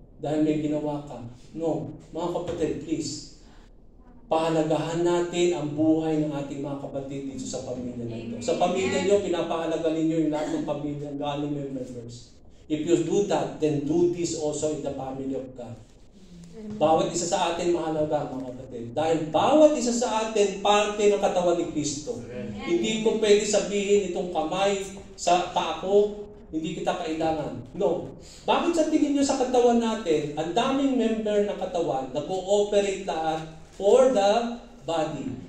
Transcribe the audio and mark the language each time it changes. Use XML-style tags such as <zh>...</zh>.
<tl>Dahil may ginawa ka. No, mga kapatid, please. Pahalagahan natin ang buhay ng ating mga kapatid dito sa pamilya nito. Sa pamilya niyo, pinapahalagan ninyo yung lahat ng pamilya, galing yung members.</tl> <en>If you do that, then do this also in the family of God.</en> <tl>Bawat isa sa atin mahalaga, mga kapatid. Dahil bawat isa sa atin parte ng katawan ni Kristo. Hindi ko pwede sabihin itong kamay sa paa ko, hindi kita kailangan. No. Bakit sa tingin nyo sa katawan natin, ang daming member ng katawan na co-operate lahat</tl> <en>for the body?</en>